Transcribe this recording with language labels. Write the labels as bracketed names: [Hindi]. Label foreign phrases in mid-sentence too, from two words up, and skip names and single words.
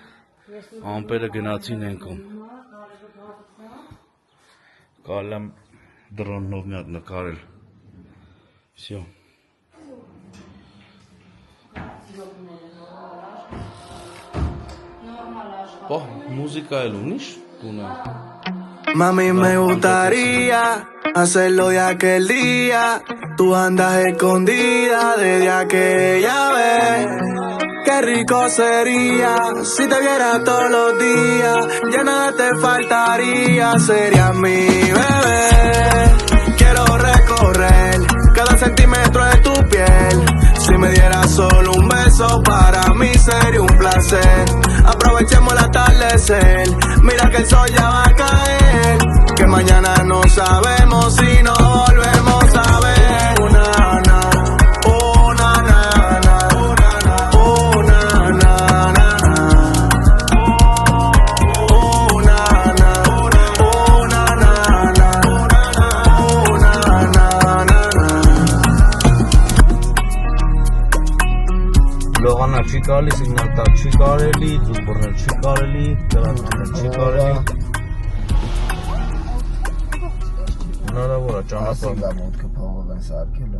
[Armenian] Ամպերը գնացին ենքում։ Կարել եմ դրոննով մի հատ նկարել։ Всё։ Պահ, մուզիկա էլ ունիշ տունը։ [Spanish] Mami, me gustaría hacerlo ya aquel día. Tú andas escondida desde aquella vez. Qué rico sería si te viera todos los días. Ya nada te faltaría, serías mi bebé. Quiero recorrer cada centímetro de tu piel. Si me dieras solo un beso, para mí sería un placer. Aprovechemos el atardecer. Mira que el sol ya va a caer. Que mañana no sabemos si nos volvemos a ver. Una na, una na na, una na na na, una na, una na na, una na na na. [Armenian] Լողանա չի կարելի, սիգնալ տալ չի կարելի, ձուկ բռնել չի կարելի, դրանցնել չի կարելի։ Հնարավոր է ճանապարհ։ Ասիլա մուտքը փողով են սարքելը։